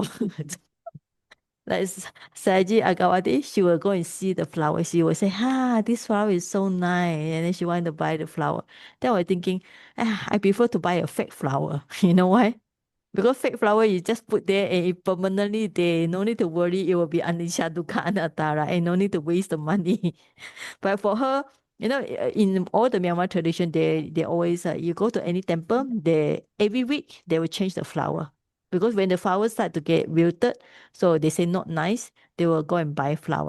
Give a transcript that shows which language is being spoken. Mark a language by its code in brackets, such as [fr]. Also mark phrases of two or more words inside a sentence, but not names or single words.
[en] Like Saji Agawati, she will go and see the flower. She will say, this flower is so nice. And then she want to buy the flower. Then I was thinking, I prefer to buy a fake flower. You know why? Because fake flower you just put there and it permanently there, no need to worry, it will be [pi] anicca dukkha anatta, [en] right? And no need to waste the money. But for her, in all the Myanmar tradition, they always you go to any temple, they every week they will change the flower. Because when the flowers start to get wilted, so they say not nice, they will go and buy flower.